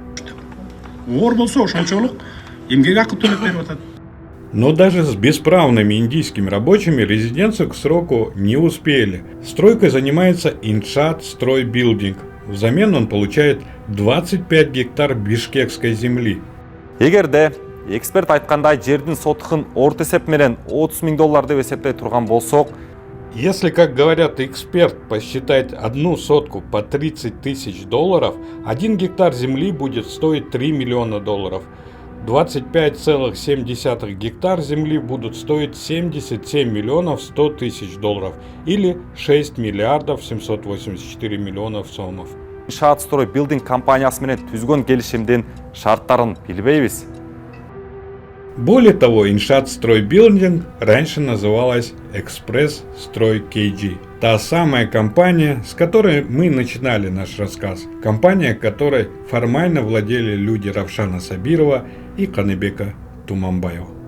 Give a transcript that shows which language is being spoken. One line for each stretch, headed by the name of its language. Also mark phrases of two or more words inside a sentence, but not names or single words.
Russian: Но даже с бесправными индийскими рабочими резиденцию к сроку не успели. Стройкой занимается Иншат Стройбилдинг. Взамен он получает 25 гектар бишкекской земли.
Kyrgyz: Эгерде эксперт айткандай жердин сотухун орто эсеп менен 30 000 доллар деп эсептей турган болсок,
Russian: если, как говорят эксперт, посчитать 1 сотку по 30 000 долларов, 1 гектар земли будет стоить 3 миллиона долларов. 25,7 гектар земли будут стоить 77 миллионов 100 тысяч долларов или 6 миллиардов 784 миллионов сомов.
Kyrgyz: Иншаат Стройбилдинг компаниясы менен түзгөн келишимдин шарттарын билбейбиз.
Russian: Более того, Иншат Стройбилдинг раньше называлась Экспресс Строй КГ. Та самая компания, с которой мы начинали наш рассказ. Компания, которой формально владели люди Равшана Сабирова и Каныбека Туманбаева.